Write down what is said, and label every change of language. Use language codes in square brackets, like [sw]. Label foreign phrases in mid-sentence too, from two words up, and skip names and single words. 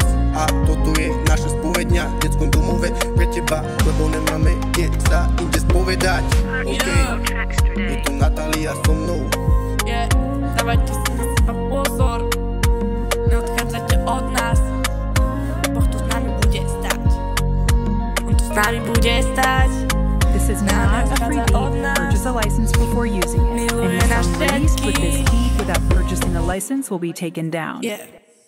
[sk] A toto je naša spovedňa v detskom domove pre Teba, lebo nemáme kde sa inde spovedať, OK. Je tu Natália so mnou, Dávajte si na seba pozor, neodchádzajte od nás, Boh tu s nami bude stať. On tu s nami bude stať. [en] This is not a free beat. Purchase a license before using it. Any song released with this beat without purchasing a license will be taken down.